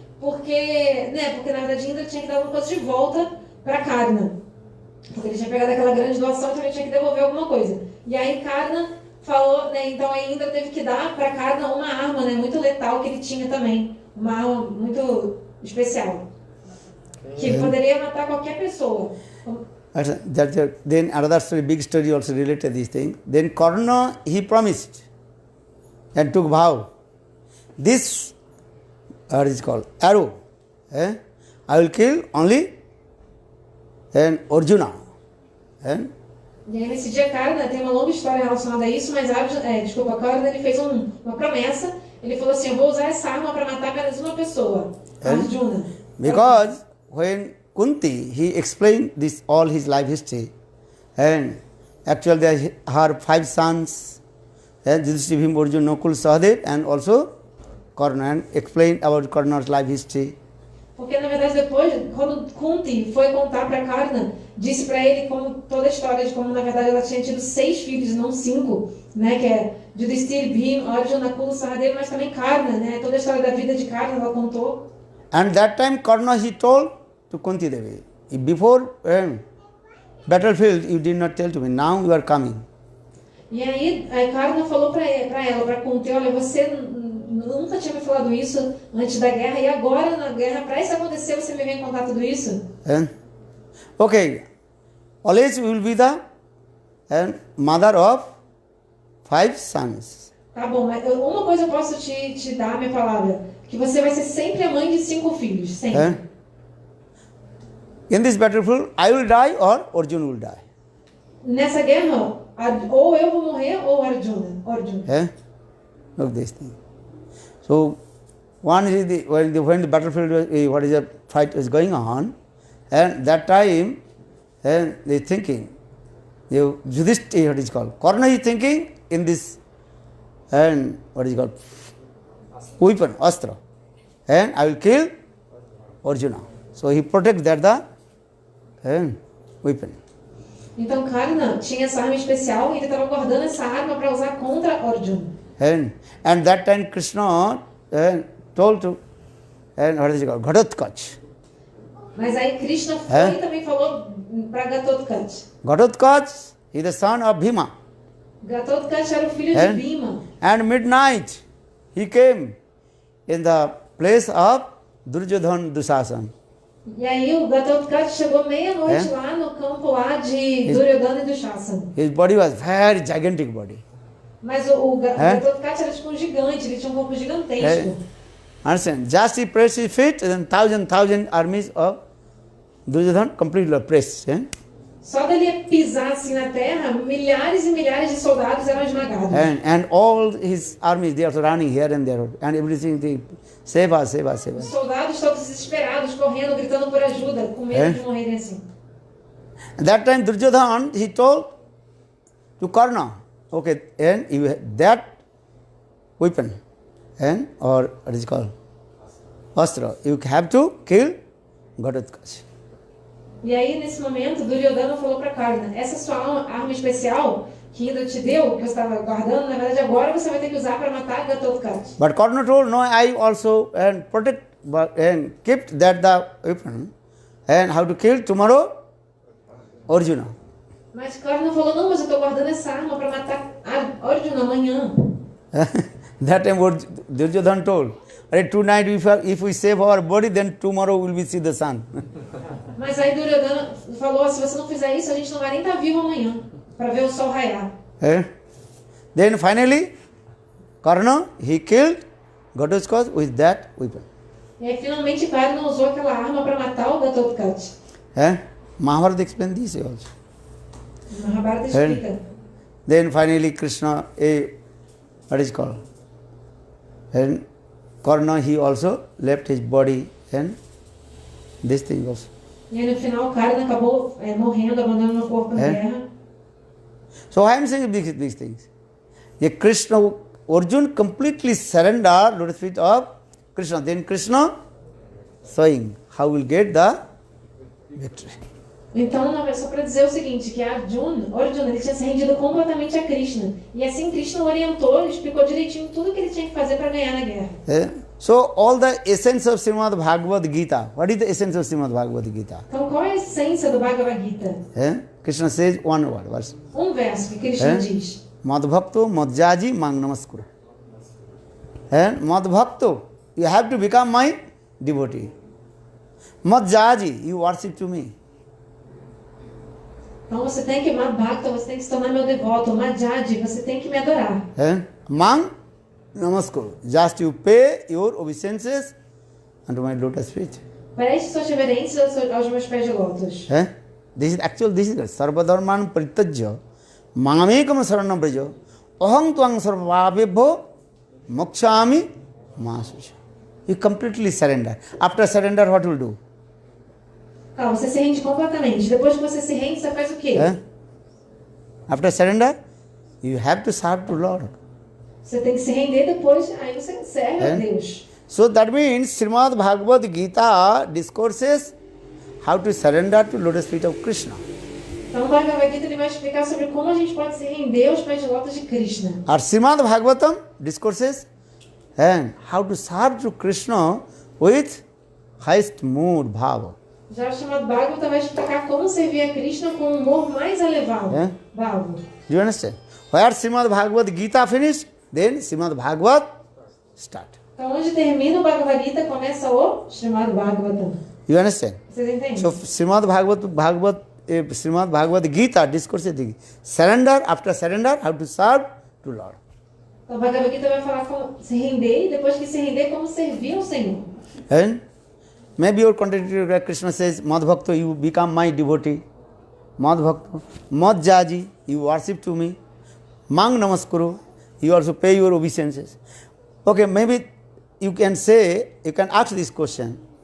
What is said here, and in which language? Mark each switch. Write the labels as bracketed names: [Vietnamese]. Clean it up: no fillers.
[Portuguese] Porque na verdade Indra tinha que dar alguma coisa de volta para Karna. Porque ele tinha pegado aquela grande doação, então ele tinha que devolver alguma coisa. E aí Karna falou, né, então a Indra teve que dar para Karna uma arma, né, muito letal que ele tinha também. Uma arma muito especial. Que poderia matar qualquer pessoa. [English] Then another story, big story also related this thing. Then Karna, he promised and took vow. This, what is called, arrow, I will kill only Arjuna. [Portuguese] E aí nesse dia Karna, tem uma longa história relacionada a isso, mas Karna ele fez uma promessa, ele falou assim, eu vou usar essa arma para matar apenas uma pessoa, Arjuna. [English] Because when Kunti, he explained this all his life history, and actually there are 5 sons, Yudhishthira, Bhima, Arjuna, Nakul, Sahadev, and also Karna, and explained about Karna's life history. [Portuguese] Porque na verdade depois, quando Kunti foi contar para Karna, disse para ele como toda a história de como na verdade ela tinha tido 6 filhos, não 5, né, que é Yudhishthira, Bhima, Arjuna, Nakul, Sahadev, mas também Karna, né, toda a história da vida de Karna ela contou. [English] And that time Karna, he told to Kunti Devi, before battlefield you did not tell to me, now you are coming. [Portuguese] E aí Karna falou para ela, para Kunti, olha, você nunca tinha me falado isso antes da guerra, e agora na guerra, para isso acontecer, você me vem contar tudo isso? [English] Okay, always you will be the mother of 5 sons. [Portuguese] Tá bom, mas uma coisa eu posso te dar, minha palavra, que você vai ser sempre a mãe de 5 filhos, sempre. [English] In this battlefield, I will die or Arjuna will die. [Portuguese] Nessa guerra, ou eu vou morrer ou Arjuna. [English] Look this thing. So, one is when the battlefield, what is the fight is going on, and that time, they thinking, Yudhishthira, what is called, Karna is thinking in this, and what is called, weapon, astra, and I will kill Arjuna. So he protects that the weapon. [Portuguese] Então Karna tinha essa arma especial e ele estava guardando essa arma para usar contra Arjuna. [English] And that time Krishna told to, what is it called, Ghatotkacha. [Portuguese] Mas aí Krishna foi e também falou para Ghatotkacha. [English] Ghatotkacha is the son of Bhima. [Portuguese] Ghatotkacha era o filho de Bhima. [English] And midnight he came in the place of Duryodhana Dushasan. [Portuguese] E aí o Ghatotkacha chegou meia-noite lá no campo lá de Duryodhana e Dushasana. [English] His body was very gigantic body. [Portuguese] Mas o Ghatotkacha era tipo um gigante, ele tinha um corpo gigantesco. [English] Understand? Just he pressed his feet, and thousand armies of Duryodhana completely pressed. Só dele pisar assim na terra, milhares e milhares de soldados eram esmagados. And all his armies, they are running here and there, and everything, they save us, save us, save [Portuguese] Os [English] us. [Portuguese] soldados todos desesperados, correndo, gritando por ajuda, com medo de morrerem assim. [English] At that time, Duryodhana, he told to Karna, okay, and you have that weapon, or what is it called, astra, you have to kill Ghatotkacha. [Portuguese] E aí, nesse momento, Duryodhana falou para Karna, essa sua arma especial, que ainda te deu, que você estava guardando, na verdade agora você vai ter que usar para matar Ghatotkacha. [English] But Karna told, no, I also protect and kept that the weapon, and how to kill tomorrow Arjuna. [Portuguese] Mas Karna falou, não, mas eu estou guardando essa arma para matar Arjuna amanhã. [English] That time what Duryodhana told, tonight if we save our body, then tomorrow we will see the sun. [Portuguese] Mas aí Duryodhana falou, se você não fizer isso, a gente não vai nem estar vivo amanhã, para ver o sol raiar. [English] Then finally, Karna, he killed Ghatotkacha with that weapon. [Portuguese] E aí finalmente Karna usou aquela arma para matar o Ghatotkacha. [English] Mahabharata explains this also. [Portuguese] Mahabharata explica. [English] Then finally Krishna, what is called? And Karna, he also left his body and this thing also. [Portuguese] E aí no final Karna acabou morrendo, abandonando o corpo na guerra. [English] So I am saying these things. Krishna, Arjuna completely surrendered to the feet of Krishna. Then Krishna showing how will get the victory. [Portuguese] Então, só para dizer o seguinte, que Arjuna ele tinha se rendido completamente a Krishna. E assim Krishna orientou, explicou direitinho tudo que ele tinha que fazer para ganhar na guerra. [English] So all the essence of Srimad Bhagavad Gita. What is the essence of Srimad Bhagavad Gita? [Portuguese] Então, qual é a essência do Bhagavad Gita? [English] Krishna says one word, verse. [Portuguese] Um verso que Krishna diz. [Sanskrit] Madhbhakto madhyaji mang namaskura. [English] Madhbhakto, you have to become my devotee. Madhyaji, you worship to me. [Portuguese] Então você tem que amar Bhakta, você tem que se tornar meu devoto. Madhyaji, você tem que me adorar. [Sanskrit] Mang namaskar. [English] Just you pay your obeisances unto my lotus feet. [Portuguese] Preste suas reverências aos meus pés de lótus. [English] This is [Sanskrit] sarvadharman parityajya mamekam saranam braja aham tvang sarvabhyabho mokshami masusha. [English] You completely surrender. After surrender, what will do? [Portuguese] Calma, você se rende completamente. Depois que você se rende, você faz o quê? [English] After surrender, you have to serve to Lord. [Portuguese] Você tem que se render depois, aí você serve a Deus. [English] So that means Srimad Bhagavad Gita discourses how to surrender to lotus feet of Krishna. [Portuguese] Então o Bhagavad Gita ele vai explicar sobre como a gente pode se render aos pés de lótus de Krishna. [English] Or Srimad Bhagavatam discourses and how to serve to Krishna with highest mood bhava. [Portuguese] Já o chamado Bhagavata vai explicar como servir a Krishna com um humor mais elevado. [Sanskrit] Bhava. [English] Do you understand? Where Srimad Bhagavad Gita finished, then Srimad Bhagavat start. [Portuguese] Então onde termina o Bhagavad Gita, começa o chamado Bhagavatam. [English] You understand? [Portuguese] Vocês entendem? [English] So Srimad Bhagavad Gita discourses surrender, after surrender, how to serve to Lord. [Portuguese] Então o Bhagavad Gita vai falar como se render e depois que se render, como servir ao Senhor. [English] And maybe your contradictory Krishna says, Madhbhakta, you become my devotee. Madhbhakta, Madhyaji, you worship to me. [Sanskrit] Mang namaskuru, [English] you also pay your obeisances. Okay, maybe you can say, you can ask this question.